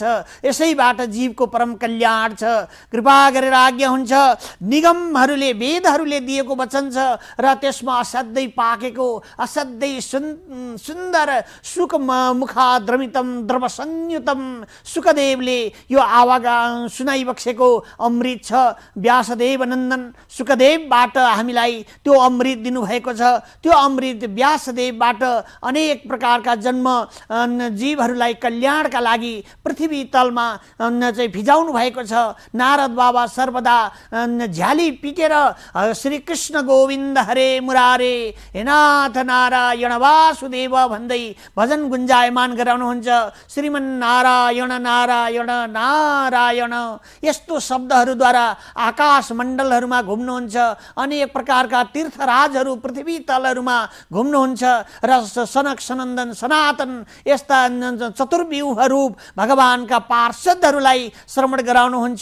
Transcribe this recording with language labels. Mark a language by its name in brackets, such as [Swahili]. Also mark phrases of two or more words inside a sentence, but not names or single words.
[Nepali] यसैबाट जीवको परम कल्याण छ। कृपा गरेर आज्ञा हुन्छ निगमहरूले वेदहरूले दिएको वचन छ र त्यसमा असाध्यै पाकेको असाध्यै सुन्दर [Sanskrit] सुख मुखाद्रमितम द्रव संयुतम [Nepali] सुखदेवले यो आवाज सुनाइबक्सेको अमृत छ। व्यासदेव नन्दन सुखदेवबाट हामीलाई त्यो अमृत दिनुभएको छ। त्यो अमृत व्यासदेवबाट अनेक प्रकारका जन्म जीवहरूलाई कल्याणका लागि पृथ्वी तलमा चाहिँ भिजाउनु भएको छ। नारद बाबा सर्वदा झ्याली पिटेर [Sanskrit] श्री कृष्ण गोविन्द हरे मुरारे हे नाथ नारायण वासुदेव [Nepali] भन्दै भजन गुन्जायमान गराउनुहुन्छ। श्रीमन नारायण नारायण नारायण यस्तो शब्दहरूद्वारा आकाश मण्डलहरूमा घुम्नुहुन्छ। अनेक प्रकारका तीर्थराजहरू पृथ्वी तलहरूमा घुम्नुहुन्छ र सनक सनन्दन सनातन सनातन यस्ता चतुर्व्यूहहरू भगवानका पार्षदहरूलाई श्रवण गराउनुहुन्छ।